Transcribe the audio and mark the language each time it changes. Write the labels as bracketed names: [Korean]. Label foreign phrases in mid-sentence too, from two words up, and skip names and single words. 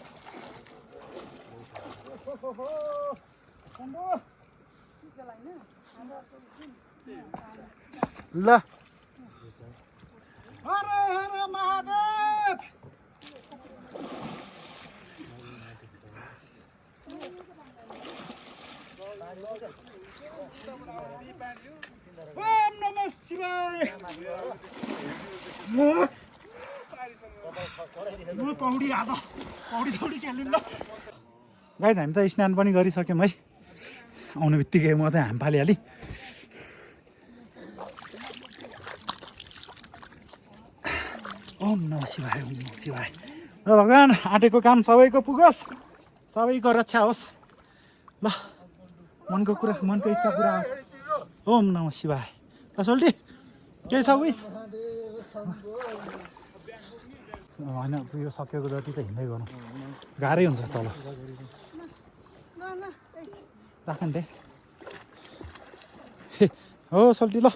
[Nepali] ल [Sanskrit] हर हर महादेव। ओम नमः शिवाय। [Nepali] पौडी आज पौडी खेल्नु ल। गाइस हामी चाहिँ स्नान पनि गरिसक्यौँ है। आउने बित्तिकै म चाहिँ हाम फालिहालेँ। [Sanskrit] ओम नमः शिवाय, ओम नमः शिवाय। [Nepali] ल भगवान् आँटेको काम सबैको पुगोस्, सबैको रक्षा होस्। ल मनको कुरा, मनको इच्छा पुरा होस्। [Sanskrit] ओम नमः शिवाय। [Nepali] ल सोल्टी केही छ उइस होइन? यो सकेको जति त हिँड्दै गर्नु गाह्रै हुन्छ तल। राख नि त्यही हो सोल्टी। ल